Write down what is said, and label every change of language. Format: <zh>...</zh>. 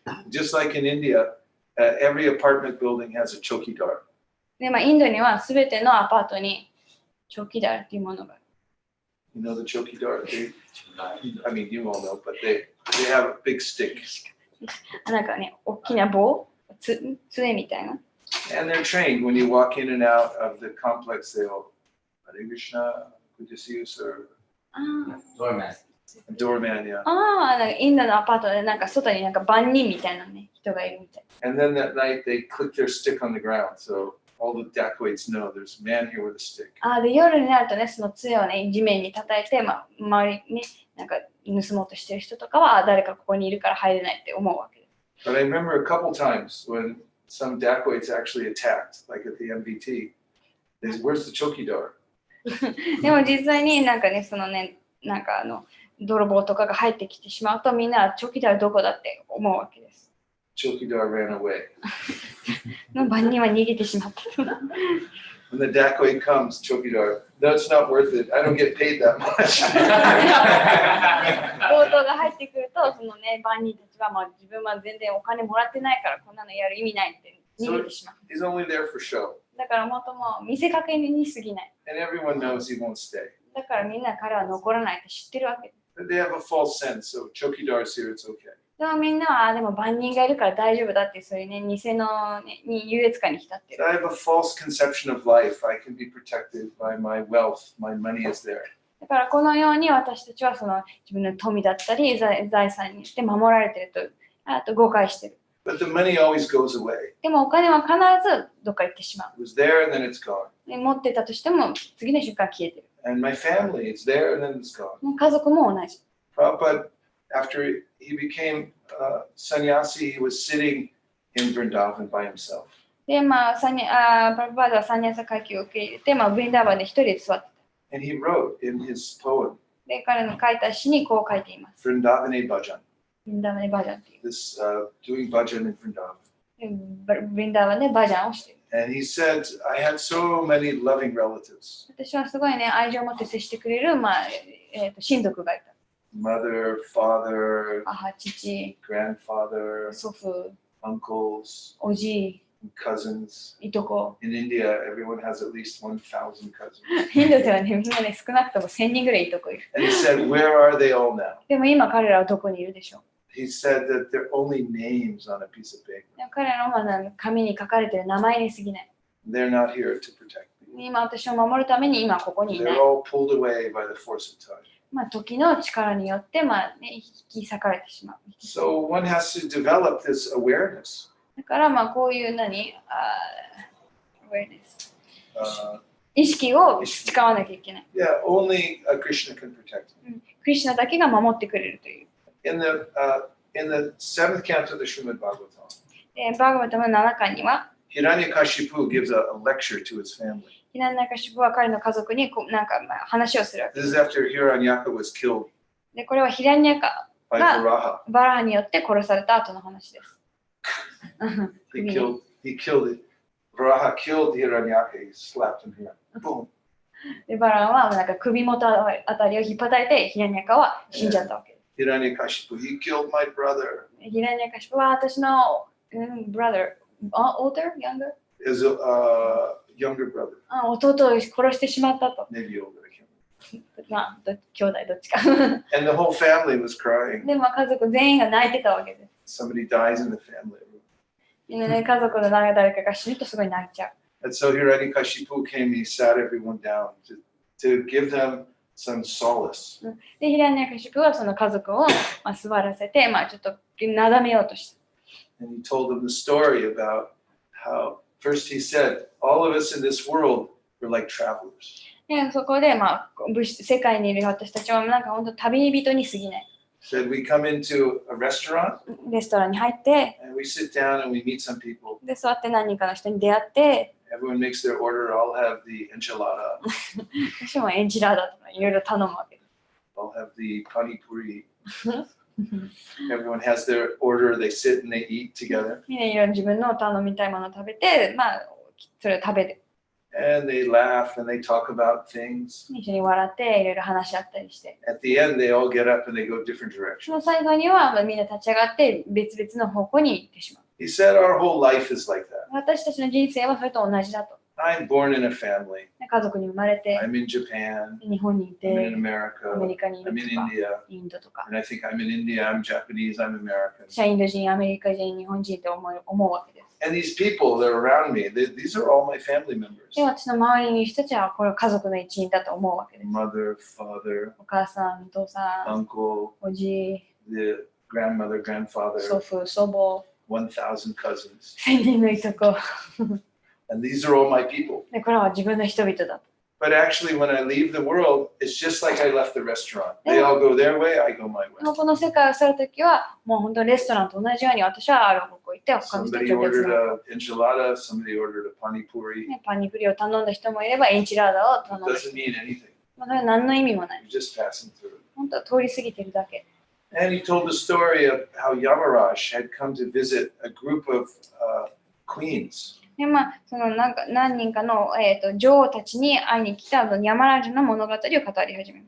<en>Just like in India, every apartment building has a chokidar.</en> <ja>で、インドにはすべてのアパートにチョキダーっていうものがある。</ja> <en>You know the chokidar? I mean, you all know, but they have a big stick.</en> <ja>なんかね、大きな棒、杖みたいな。</ja> <en>And they're trained when you walk in and out of the complex. They'll, Hare Krishna, good to see you, sir. Doorman, yeah.</en> <ja>なんかインドのアパートでなんか外になんか番人みたいなね、人がいるみたい。</ja> <en>And then that night they click their stick on the ground, so all the dacoits know there's a man here with a stick.</en> <ja>で、夜になるとね、その杖をね、地面に叩いて、周りになんか盗もうとしてる人とかは、誰かここにいるから入れないって思うわけです。</ja> <en>But I remember a couple times when some dacoits actually attacked, like at the MBT. They said, "Where's the chokidar?"</en> <ja>でも実際になんかね、そのね、なんか泥棒とかが入ってきてしまうと、みんなチョキダーどこだって思うわけです。</ja> <en>Chokidar ran away.</en> <ja>番人は逃げてしまった。</ja> <en>When the dacoit comes, chokidar, no, it's not worth it. I don't get paid that much.</en> <ja>強盗が入ってくると、そのね、番人たちは、自分は全然お金もらってないから、こんなのやる意味ないって逃げてしまう。</ja> <en>He's only there for show.</en> <ja>だからもう見せかけに過ぎない。</ja> <en>And everyone knows he won't stay.</en> <ja>だからみんな彼は残らないって知ってるわけです。</ja> <en>But they have a false sense, so chokidar's here, it's okay.</en> <ja>でもみんなは、でも番人がいるから大丈夫だって、そういうね、偽の、ね、優越感に浸ってる。</ja> <en>I have a false conception of life. I can be protected by my wealth. My money is there.</en> <ja>だからこのように私たちはその自分の富だったり財産によって守られていると誤解している。</ja> <en>But the money always goes away.</en> <ja>でもお金は必ずどっか行ってしま</ja> <en>It was there and then it's gone.</en> <ja>う。持ってたとしても次の瞬間消えてる。</ja> <en>And my family, it's there and then it's gone.</en> <ja>家族も同じ。</ja> <en>Prabhupada, after he became sannyasi, he was sitting in Vrindavan by himself.</en> <ja>で、プラブパーダはサンニャサ会計を受け入れて、ブリンダーバンで一人で座ってた。</ja> <en>And he wrote in his poem,</en> <ja>で、彼の書いた詩にこう書いています。</ja> <en>Vrindavane Bhajan.</en> <ja>ブリンダーバンでバージャンっていう。</ja> <en>This doing bhajan in Vrindavan.</en> <ja>ブリンダーバンでバージャンをしている。</ja> <en>And he said, I had so many loving relatives.</en> <ja>私はすごいね、愛情を持って接してくれる、親族がいた。</ja> <en>Mother, father,</en> <ja>母、父、</ja> <en>grandfather,</en> <ja>祖父、</ja> <en>uncles,</en> <ja>おじい、</ja> <en>cousins.</en> <ja>いとこ。</ja> <en>In India, everyone has at least 1,000 cousins.</en> <ja>インドではね、みんなね、少なくとも1000人ぐらいいとこいる。</ja> <en>And he said, where are they all now?</en> <ja>でも今彼らはどこにいるでしょう。</ja> <en>He said that they're only names on a piece of paper.</en> <ja>でも彼らの紙に書かれている名前に過ぎない。</ja> <en>They're not here to protect me.</en> <ja>今私を守るために今ここにいな</ja> <en>They're</en> <ja>い。</ja> <en>all pulled away by the force of time.</en> <ja>時の力によって、引き裂かれてしまう。</ja> <en>So one has to develop this awareness.</en> <ja>だからこういうawareness、意識を培わなきゃいけない。</ja> <en>Yeah, only Krishna can protect me.</en> <ja>クリシュナだけが守ってくれるという。</ja> <en>In the seventh canto of the Srimad Bhagavatam,</en> <ja>で、バーガバタの7巻には、</ja> <en>Hiranyakashipu gives a lecture to his family.</en> <ja>ヒランナカシュプは彼の家族に話をするわけ</ja> <en>This is after Hiranyaka was killed</en> <ja>で、これはヒラニャカ</ja> <en>by</en> <ja>が</ja> <en>Varaha.</en> <ja>バラハによって殺された後の話です。</ja> <en>He killed it. Varaha killed Hiranyaka. He slapped him here. Boom.</en> <ja>で、バラハは首元あたりを引っ張たれて、ヒラニャカは死んじゃったわけです。</ja> <en>Hiranyakashipu, he killed my brother.</en> <ja>ヒラニャカシュプは私の、</ja> <en>brother, older, younger? His younger brother.</en> <ja>弟を殺してしまったと。</ja> <en>Maybe older. I can't remember.</en> <ja>兄弟どっちか。</ja> <en>And the whole family was crying.</en> <ja>で、家族全員が泣いてたわけです。</ja> <en>Somebody dies in the family.</en> <ja>みんなね、家族の誰かが死ぬとすごい泣いちゃう。</ja> <en>And so Hiranyakashipu came, he sat everyone down to give them some solace.</en> <ja>で、ヒラニャカシュプはその家族を座らせて、ちょっとなだめようとした。</ja> <en>And he told them the story about how, first he said, all of us in this world were like travelers.</en> <ja>で、そこで、世界にいる私たちは本当旅人に過ぎない。</ja> <en>Said we come into a restaurant</en> <ja>レストランに入って、</ja> <en>and we sit down and we meet some people.</en> <ja>で、座って何人かの人に出会って、</ja> <en>Everyone makes their order. I'll have the enchilada.</en> <ja>私もエンジラーダとかいろいろ頼むわけです。</ja> <en>I'll have the pani puri. Everyone has their order. They sit and they eat together.</en> <ja>みんないろいろ自分の頼みたいものを食べて、まあ、それを食べる。</ja> <en>And they laugh and they talk about things.</en> <ja>一緒に笑っていろいろ話し合ったりして。</ja> <en>At the end, they all get up and they go different</en> <ja>その</ja> <en>directions.</en> <ja>最後にはみんな立ち上がって別々の方向に行ってしまう。</ja> <en>He said, Our whole life is like that.</en> <ja>私たちの人生はそれと同じだと。</ja> <en>I'm born in a family.</en> <ja>家族に生まれて、</ja> <en>I'm in Japan.</en> <ja>日本にい</ja> <en>I'm</en> <ja>て</ja> <en>in、</en> <ja>アメ</ja> <en>America.</en> <ja>リカにいる</ja> <en>I'm</en> <ja>と</ja> <en>in</en> <ja>か、</ja> <en>India.</en> <ja>インドとか。</ja> <en>And I think I'm in India. I'm Japanese. I'm American.</en> <ja>私はインド人、アメリカ人、日本人って思うわけです。</ja> <en>And these people that are around me, these are all my family members.</en> <ja>で、私の周りにいる人たちはこれ家族の一員だと思うわけです。</ja> <en>Mother, father,</en> <ja>お母さん、お父さん、</ja> <en>uncle,</en> <ja>おじ、</ja> <en>the grandmother,</en> <ja>祖</ja> <en>grandfather,</en> <ja>父、祖母、</ja> <en>1,000 cousins.</en> <ja>千人のいとこ。</ja> <en>And these are all my people.</en> <ja>で、これは自分の人々だと。</ja> <en>But actually, when I leave the world, it's just like I left the restaurant. They all go their way, I go my way.</en> <ja>この世界を去るときは、もう本当にレストランと同じように私はある方向行って、他の人た</ja> <en>Somebody</en> <ja>ちは別</ja> <en>ordered</en> <ja>の方向。</ja> <en>an enchilada, somebody ordered a pani puri.</en> <ja>ね、パニプリを頼んだ人もいれば、エンチラーダを</ja> <en>It</en> <ja>頼んだ</ja> <en>doesn't</en> <ja>人もいる。</ja> <en>mean anything.</en> <ja>まあ、それは何の意味もない。</ja> <en>You're just passing through.</en> <ja>本当は通り過ぎてるだけ。</ja> <en>And he told the story of how Yamaraj had come to visit a group of queens.</en> <ja>で、まあ、その何人かの、女王たちに会いに来たヤマラージュの物語を語り始めま</ja>